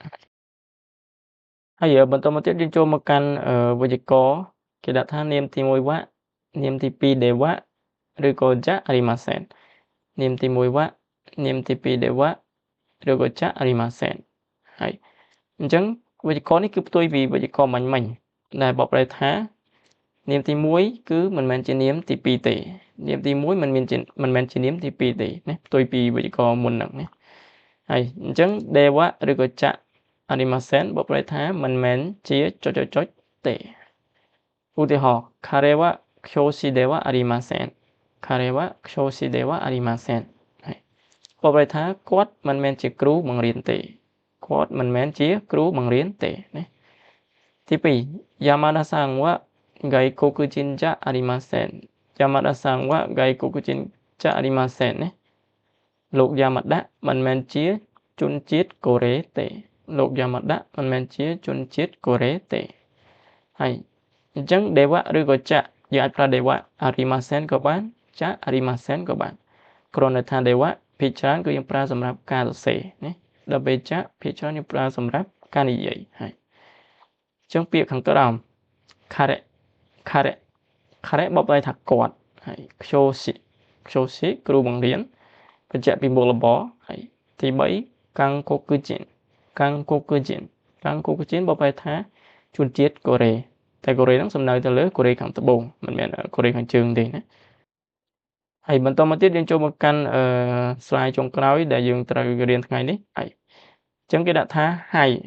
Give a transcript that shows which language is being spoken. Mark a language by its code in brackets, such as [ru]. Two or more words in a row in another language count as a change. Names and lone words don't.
[km] ហើយបន្តមកទៀតយើងចូលមកកាន់វេយ្យាករណ៍គេដាក់ថានាមទី1វ៉ានាមទី2ដេវ៉ាឬក៏ចាអរិម៉ាសែននាមទី1វ៉ានាមទី2ដេវ៉ាឬក៏ចាអរិម៉ាសែនហើយអញ្ចឹងវេយ្យាករណ៍នេះគឺផ្ទុយពីវេយ្យាករណ៍មិញដែលបកប្រែថានាមទី1គឺមិនមែនជានាមទី2ទេនាមទី1មិន មែនជានាមទី2ទេណាផ្ទុយពីវេយ្យាករណ៍មុនហ្នឹងណាហើយអញ្ចឹង dewa ឬក៏ចៈ arimasen បកប្រែថាមិនមែនជាចុចទេឧទាហរណ៍ [ja] 彼は教師ではありません彼は教師ではありません [km] ហើយបកប្រែថាគាត់មិនមែនជាគ្រូបង្រៀនទេគាត់មិនមែនជាគ្រូបង្រៀនទេ [ja] ណាទី2 Yamadaさんは外国人じゃありません Yamada さんは外国人じゃありま [km] せんណាលោក Yamada មិនមែនជាជនជាតិកូរ៉េទេលោក Yamada មិនមែនជាជនជាតិកូរ៉េទេហើយអញ្ចឹង dewa ឬក៏ចៈយើងអាចប្រើ [ja] ではありません [km] ក៏បានចៈ arimasen ក៏បានគ្រាន់តែថា dewa ភាគច្រើនគឺយើងប្រើសម្រាប់ការសរសេរណាដល់ពេលចៈភាគច្រើនយើងប្រើសម្រាប់ការនិយាយហើយអញ្ចឹងពាក្យខាងក្រោម kare បបន័យថាគាត់ហើយ kyoshi គ្រូបង្រៀនបញ្ជាក់ពីមុខរបរហើយទី3 Kankokujin បបន័យថាជនជាតិកូរ៉េតែកូរ៉េហ្នឹងសំដៅទៅលើកូរ៉េខាងត្បូងមិនមែនកូរ៉េខាងជើងទេណាហើយបន្តមកទៀតយើងចូលមកកាន់slide ចុងក្រោយដែលយើងត្រូវរៀនថ្ងៃនេះហើយអញ្ចឹងគេដាក់ថា hai